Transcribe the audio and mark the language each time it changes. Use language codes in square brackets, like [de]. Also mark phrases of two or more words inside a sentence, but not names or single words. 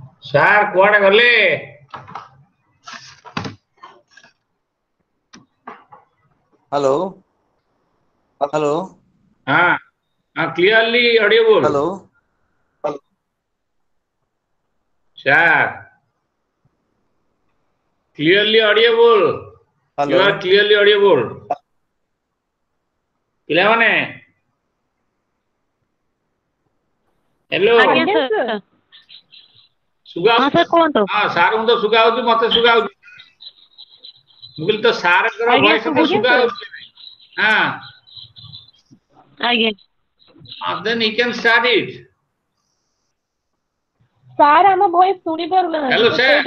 [or] ସାର୍ କୁଆଡେ ଗଲେ? [hi] हेलो हेलो हाँ हाँ, [en] clearly audible. [hi] हेलो [or] ସାର୍ [en] clearly audible. [hi] हेलो [en] You are clearly audible. [or] ପିଲାମାନେ ହ୍ୟାଲୋ, ଆଜ୍ଞା ଆଜ୍ଞା ସାର୍। ସାର୍। ସୁଗା ହଁ ସାର୍ କୁହନ୍ତୁ। ହଁ ସାର୍ଙ୍କୁ ତ ସୁଗା ହଉଛି, ମତେ ସୁଗା ହଉଛି। ମୁଁ କହିଲି ତ ସାର୍ଙ୍କର ଆଜ୍ଞା ଭଏସ ତ ଶୁଭୁଛି ସୁଗା ସାର୍। ହଉଛି। ହଁ, ଆଜ୍ଞା [en] then he can start it. [or] ସାର୍ ଆମ ଭଏସ ଶୁଣି ପାରୁନାହାନ୍ତି, ହ୍ୟାଲୋ ତ ସାର୍।